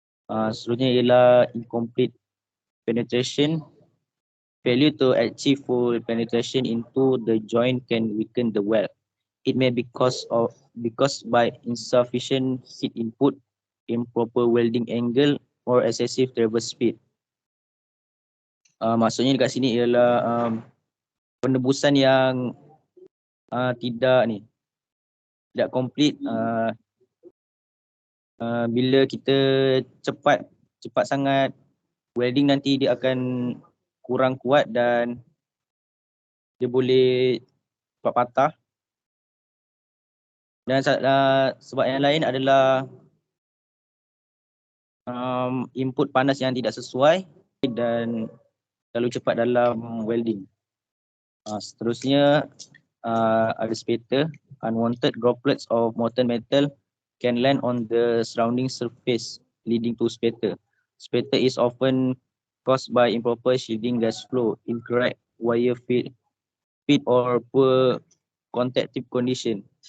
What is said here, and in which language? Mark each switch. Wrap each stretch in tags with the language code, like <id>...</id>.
<ms>Seterusnya ialah incomplete penetration.</ms> <en>Failure to achieve full penetration into the joint can weaken the weld. It may be caused by insufficient heat input, improper welding angle, or excessive traverse speed.</en> <ms>Maksudnya dekat sini ialah penebusan yang tidak komplit. Bila kita cepat sangat welding, nanti dia akan kurang kuat dan dia boleh cepat patah. Dan sebab yang lain adalah input panas yang tidak sesuai dan terlalu cepat dalam welding. Seterusnya ada spatter.</ms> <en>Unwanted droplets of molten metal can land on the surrounding surface, leading to spatter. Spatter is often caused by improper shielding gas flow, incorrect wire feed or poor contactive condition.</en>